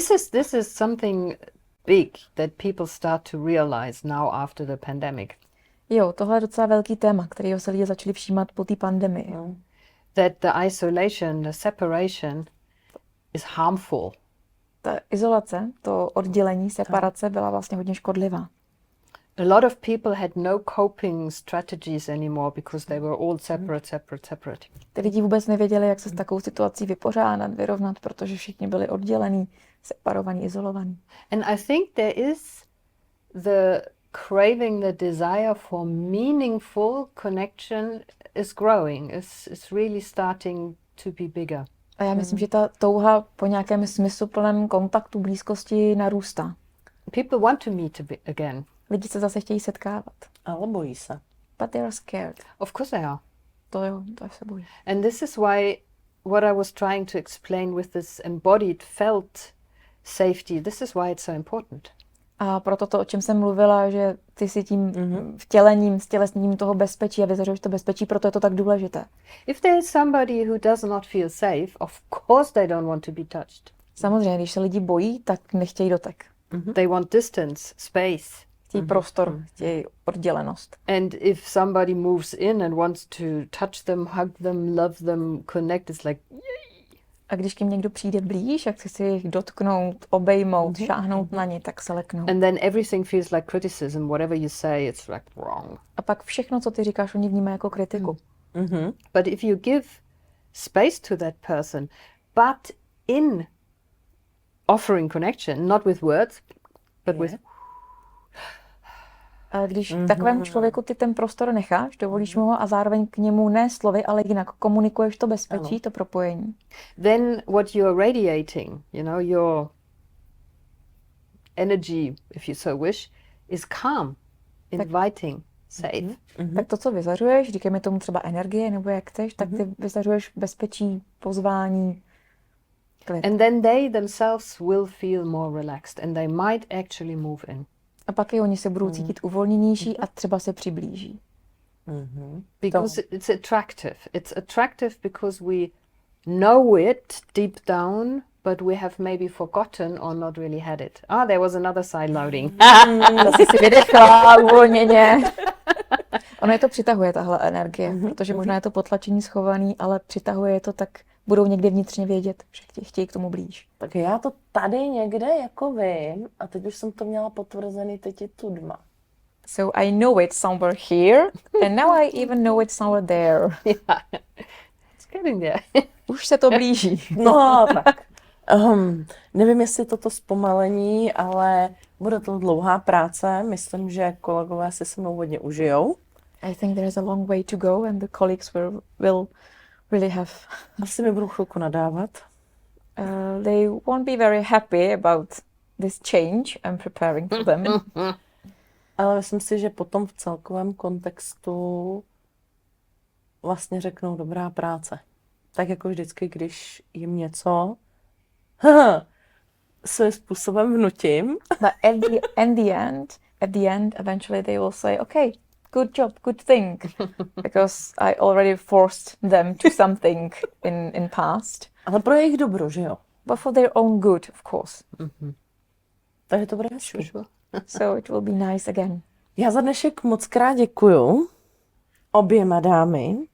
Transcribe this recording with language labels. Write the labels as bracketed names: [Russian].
[English] This is something big that people start to realize now after the pandemic. [Czech] Jo, tohle je docela velký téma, kterého se lidi začali všímat po té pandemii. [English] That the isolation, the separation is harmful. [Czech] Ta izolace, to oddělení, separace byla vlastně hodně škodlivá. [English] A lot of people had no coping strategies anymore because they were all separate. [Czech] Ty lidi vůbec nevěděli, jak se s takovou situací vypořádat, vyrovnat, protože všichni byli oddělení, separovaní, izolovaní. [English] And I think there is the craving, the desire for meaningful connection is growing. It's really starting to be bigger. [Czech] A já myslím, že ta touha po nějakém smysluplném kontaktu, blízkosti narůstá. [English] People want to meet again. [Czech] Lidi se zase chtějí setkávat. Ale bojí se. [English] But they are scared. Of course they are. [Czech] To jo, to se bojí. [English] And this is why what I was trying to explain with this embodied felt safety, this is why it's so important. [Czech] A proto to, o čem jsem mluvila, že ty si tím vtělením, stělesněním toho bezpečí a vyzařuješ to bezpečí, proto je to tak důležité. [English] If there is somebody who does not feel safe, of course they don't want to be touched. [Czech] Samozřejmě, když se lidi bojí, tak nechtějí dotek. [English] They want distance, space. [Czech] Chtějí prostor, chtějí oddělenost. [English] And if somebody moves in and wants to touch them, hug them, love them, connect, it's like, [Czech] a když k ním někdo přijde blíž a chce si jich dotknout, obejmout, šáhnout na ně, tak se leknou. [English] and then everything feels like criticism. Whatever you say, it's like wrong. [Czech] A pak všechno, co ty říkáš, oni vnímají jako kritiku. [English] But if you give space to that person, but in offering connection, not with words, but with [Czech] A když takovému člověku ty ten prostor necháš, dovolíš mu ho a zároveň k němu ne slovy, ale jinak komunikuješ to bezpečí, to propojení. [English] then what you're radiating, your energy, if you so wish, is calm, inviting, safe. [Czech] Tak to, co vyzařuješ, říkejme tomu třeba energie, nebo jak chceš, tak ty vyzařuješ bezpečí, pozvání, klid. [English] And then they themselves will feel more relaxed and they might actually move in. [Czech] A pak i oni se budou cítit uvolněnější a třeba se přiblíží. [English] Because it's attractive. It's attractive because we know it deep down, but we have maybe forgotten or not really had it. There was another side loading. [Czech] Zase si vydechla uvolněně. Ono je to přitahuje, tahle energie, protože možná je to potlačení schovaný, ale přitahuje je to, tak budou někde vnitřně vědět, že chtějí k tomu blíž. Tak já to tady někde jako vím a teď už jsem to měla potvrzený, teď je tu dma. [English] So I know it somewhere here and now I even know it somewhere there. Yeah. It's getting there. [Czech] Už se to blíží. No tak. Nevím, jestli toto zpomalení, ale bude to dlouhá práce. Myslím, že kolegové si se mnou hodně užijou. [English] I think there is a long way to go and the colleagues will really have... [Czech] Asi mi budou chvilku nadávat. [English] They won't be very happy about this change I'm preparing for them. [Czech] Ale myslím si, že potom v celkovém kontextu vlastně řeknou dobrá práce. Tak jako vždycky, když jim něco svým způsobem vnutím. [English] But at the end, eventually they will say, okay, good job, good thing. Because I already forced them to something in past. [Czech] Ale pro jejich dobro, že jo? [English] But for their own good, of course. [Czech] Takže to bude hezký. [English] So it will be nice again. [Czech] Já za dnešek moc krát děkuju oběma dámy.